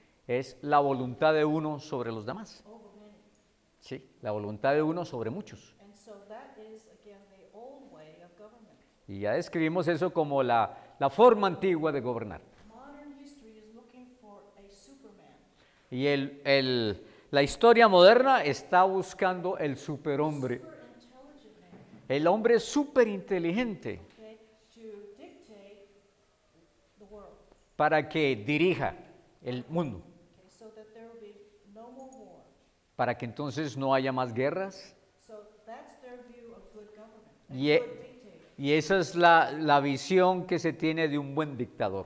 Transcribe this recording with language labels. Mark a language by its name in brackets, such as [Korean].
[Spanish] es la voluntad de uno sobre los demás. [English] over many. [Spanish] Sí, la voluntad de uno sobre muchos. [English] And so that is again the old way of government. [Spanish] Y ya describimos eso como la forma antigua de gobernar. [English] Modern history is looking for a Superman. [Spanish] Y la historia moderna está buscando el superhombre, [English] Super intelligent man, [Spanish] el hombre superinteligente [English] okay, to dictate the world. [Spanish] para que dirija el mundo, [English] Okay, so that there will be no more war. [Spanish] para que entonces no haya más guerras. [English] So that's their view of good government, a [Spanish] Y, [English] good dictator. [Spanish] y esa es la visión que se tiene de un buen dictador.